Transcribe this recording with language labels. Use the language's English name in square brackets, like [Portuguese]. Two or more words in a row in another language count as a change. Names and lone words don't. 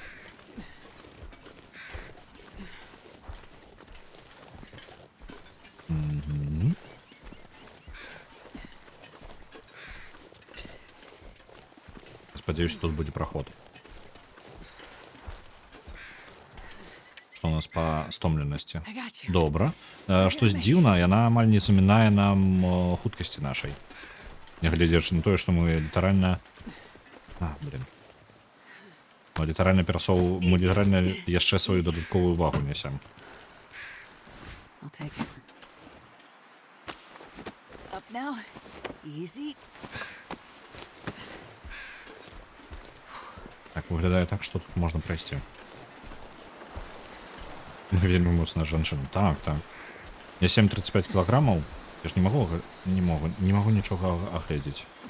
[Belarusian] Спадзяюся, тут будзе праход. Што у нас па стомленасці? [English] I got you. [Belarusian] Добра. Штось дзіўна, яна амаль не замінае нам хуткасці нашай. Нягледзячы на тое, што мы літаральна... блін. Мы літаральна яшчэ сваю дадатковую увагу нясем. [English] I'll take it. Up now. Easy. [Belarusian] Так, выглядае так, што тут можна прайсці. Мы вельмі моцная жанчына. Так. Я 7,35 кілаграмаў. Я ж не магу нічога агледзець.